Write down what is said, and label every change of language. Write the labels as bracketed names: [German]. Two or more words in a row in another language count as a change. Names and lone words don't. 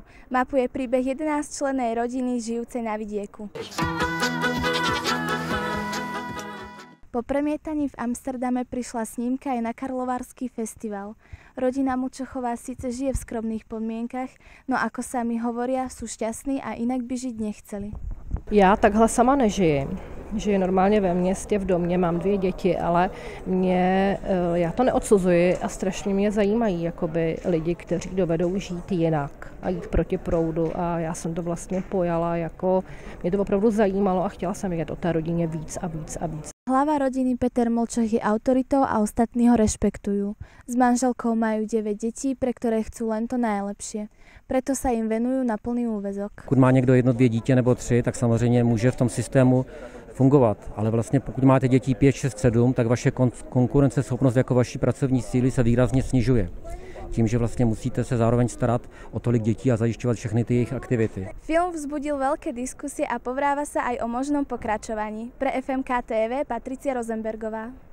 [Slovak] Mapuje príbeh 11-člennej rodiny žijúcej na vidieku. Po premietaní v Amsterdame prišla snímka aj na Karlovarský festival. Rodina Mučochová síce žije v skromných podmienkach, no ako sami hovoria, sú šťastní a inak by žiť nechceli. [Czech] Já takhle sama nežijem. Žiju normálně ve městě, v domě, mám 2 děti, ale já to neodsuzuji a strašně mě zajímají jakoby lidi, kteří dovedou žít jinak a jít proti proudu a já jsem to vlastně pojala jako, mě to opravdu zajímalo a chtěla jsem vědět o té rodině víc a víc a víc. [Slovak] Hlava rodiny Peter Molčoch je autoritou a ostatní ho rešpektujú. S manželkou majú 9 detí, pre ktoré chcú len to najlepšie. Preto sa im venujú na plný úväzok. [Czech] Pokud má někdo 1, 2 dítě nebo 3, tak samozřejmě může v tom systému fungovat. Ale vlastně pokud máte dětí 5, 6, 7, tak vaše konkurenceschopnost jako vaší pracovní síly se výrazně snižuje. Tím, že vlastně musíte se zároveň starat o tolik dětí a zajišťovat všechny ty jejich aktivity. [Slovak] Film vzbudil veľké diskusie a povráva sa aj o možnom pokračovaní. Pre FMK TV Patricia Rosenbergová.